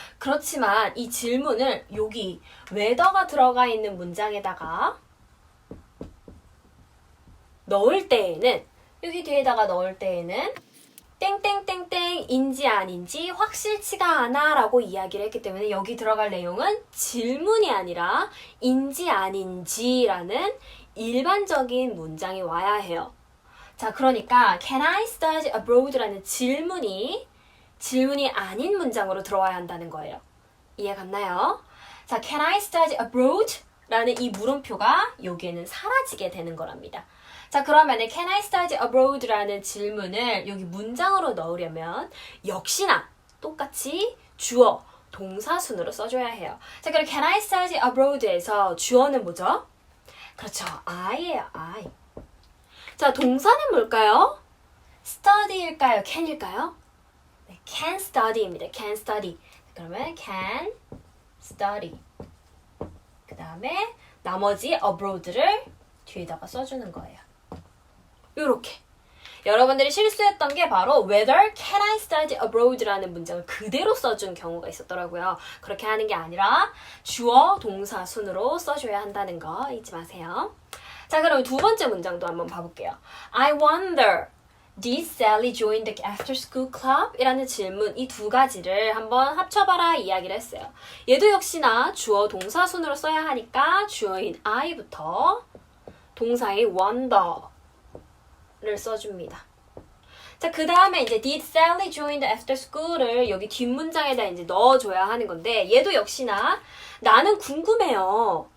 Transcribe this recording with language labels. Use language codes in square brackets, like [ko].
[ko] 그렇지만 이 질문을 여기 whether가 들어가 있는 문장에다가 넣을 때에는 여기 뒤에다가 넣을 때에는 땡땡땡땡인지 아닌지 확실치가 않아 라고 이야기를 했기 때문에 여기 들어갈 내용은 질문이 아니라 인지 아닌지 라는 일반적인 문장이 와야 해요. [en] 자, 그러니까 Can I study abroad? [ko] 라는 질문이 아닌 문장으로 들어와야 한다는 거예요. 이해 갔나요? [en] 자, Can I study abroad? [ko] 라는 이 물음표가 여기에는 사라지게 되는 거랍니다. [en] 자, 그러면 Can I study abroad? [ko] 라는 질문을 여기 문장으로 넣으려면 역시나 똑같이 주어, 동사 순으로 써줘야 해요. 자, 그럼 [en] Can I study abroad [ko] 에서 주어는 뭐죠? 그렇죠. I예요, I. 자, 동사는 뭘까요? study일까요? can일까요? 네, [en] can study [ko] 입니다. [en] can study. [ko] 그러면 [en] can study. [ko] 그 다음에 나머지 abroad를 뒤에다가 써주는 거예요. 요렇게. 여러분들이 실수했던 게 바로 [en] whether can I study abroad [ko] 라는 문장을 그대로 써준 경우가 있었더라고요. 그렇게 하는 게 아니라 주어, 동사 순으로 써줘야 한다는 거 잊지 마세요. 자, 그럼 두 번째 문장도 한번 봐볼게요. [en] I wonder, did Sally join the after-school club? [ko] 이라는 질문, 이 2가지를 한번 합쳐봐라 이야기를 했어요. 얘도 역시나 주어, 동사 순으로 써야 하니까 주어인 I부터 동사의 wonder를 써줍니다. 자, 그 다음에 이제 [en] did Sally join the after-school [ko] 을 여기 뒷문장에다 이제 넣어줘야 하는 건데 얘도 역시나 나는 궁금해요.